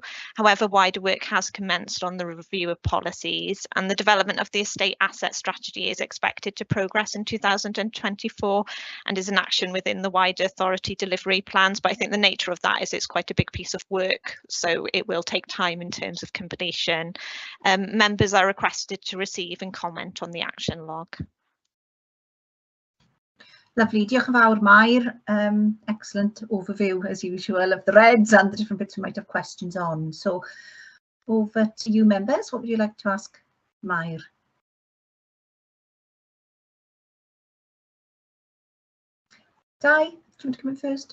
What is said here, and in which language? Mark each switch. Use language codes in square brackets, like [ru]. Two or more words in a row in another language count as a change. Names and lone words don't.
[en] However, wider work has commenced on the review of policies, and the development of the estate asset strategy is expected to progress in 2024 and is an action within the wider authority delivery plans, but I think the nature of that is it's quite a big piece of work, so it will take time in terms of completion. Members are requested to receive and comment on the action log. Lovely, [cy] diolch yn fawr, Mair. [en] Excellent overview as usual of the reds and the different bits we might have questions on. So over to you, members. What would you like to ask Mair? Di, do you want to come in first?